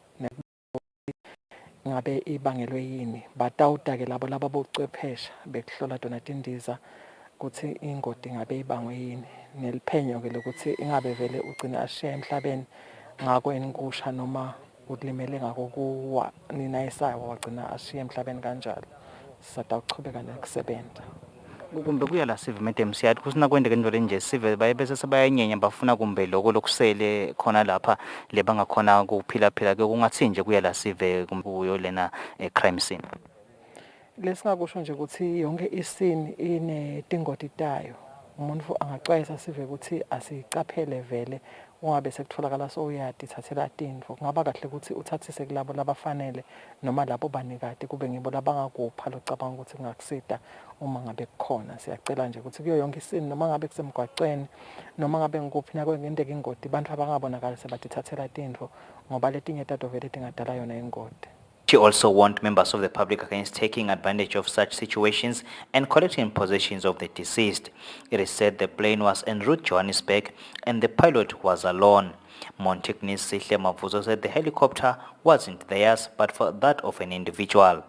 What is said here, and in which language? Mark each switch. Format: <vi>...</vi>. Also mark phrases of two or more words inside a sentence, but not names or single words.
<ss>ngabe ibangelwe yini batawuta ke labo labocwephesha bekuhlola dona tindiza ukuthi ingodi ngabe ibangwe yini neliphenyo ke lokuthi ingabe vele ugcina ashiya emhlabeni ngakweni kusha noma ulimele ngakokuwa nina esaya wagcina ashiye emhlabeni kanjalo. Satawuchubeka nokusebenza. Kumbe kuyala sive madam siyathi kusina kwendeke into lenje sive baye bese sebayanyenya bafuna kumbe lokho lokusele khona lapha le bangakhona ukuphila ke kungathi nje kuyala sive kuyo lena</ss> <en>crime scene.</en> <ss>Lesingakusho nje ukuthi yonke isini inetingoti tayo. Umuntu angacwayisa sive ukuthi asicaphele vele ungabe sekutholakala souyadithathela tindvo. Kungaba kahle ukuthi uthathise kulabo labafanele noma labo banikati kube ngibo labangakupha locabanga ukuthi kungakusida uma ngabe kukhona. Siyacela nje ukuthi kuyo yonke isini noma ngabe kusemgwaqweni noma ngabe ngikuphi na kwendeke ingoti abantu abangabonakala sebatithathela tindvo ngoba letinye tato vele tingadala yona ingoti.</ss> <en>She also warned members of the public against taking advantage of such situations and collecting possessions of the deceased. It is said the plane was en route Johannesburg and the pilot was alone. Montigny's Sihle Mavuzo said the helicopter wasn't theirs but for that of an individual.</en>